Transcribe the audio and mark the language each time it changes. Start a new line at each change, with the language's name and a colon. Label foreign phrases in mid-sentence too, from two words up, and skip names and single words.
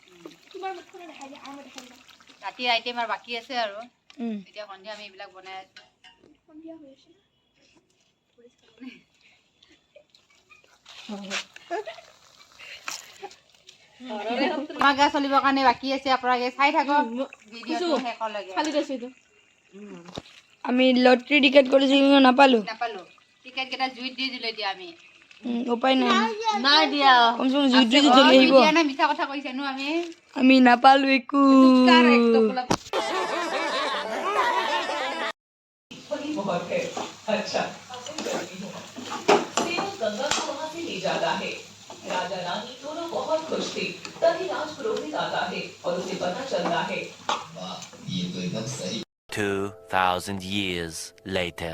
Assamese: ৰাতিৰ আইটেম আৰু বাকী আছে আৰু এতিয়া সন্ধিয়া আমি এইবিলাক বনাই আছোঁ আমাৰ গা চলিবৰ কাৰণে বাকী আছে আপোনালোকে চাই থাকক ভিডিঅ'টো শেষলৈকে আমি লটাৰী টিকেট কৰিছোঁ কিন্তু নাপালোঁ টিকেট কেইটা জুইত দি দিলোঁ এতিয়া আমি উপায় নাই নাই দিয়া কমচে কম জুইত জুইত জ্বলি আহিব দিয়া নাই মিছা কথা কৈছে নো আমি নাপালোঁ একো
Hindi: बहुत है अच्छा गंगा को वहाँ से ले जाता है राजा रानी दोनों बहुत खुश थे तभी राजपुरोहित आता है और उसे पता चलता है ये तो एकदम सही
English: 2000 years later